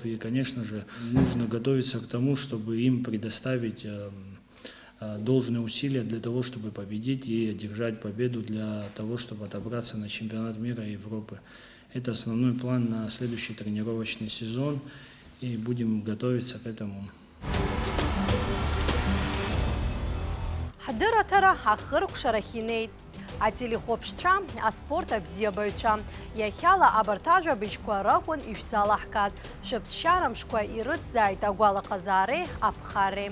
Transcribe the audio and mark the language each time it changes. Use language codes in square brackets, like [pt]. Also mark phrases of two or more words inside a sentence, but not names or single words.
[ru] И, конечно же, нужно готовиться к тому, чтобы им предоставить должные усилия для того, чтобы победить и одержать победу, для того, чтобы отобраться на чемпионат мира и Европы. Это основной план на следующий тренировочный сезон, и будем готовиться к этому. [ab] Ҳдырраҭара ахыркәшарахь инеит. Ателехәаԥшцәа, аспорт абзиабаҩцәа. Иахьала абарҭ ажәабжьқәа ракәын ишәзалаҳкааз. Шәыԥсшьара мшқәа ирыцзааит агәалаҟазаареи аԥхарреи.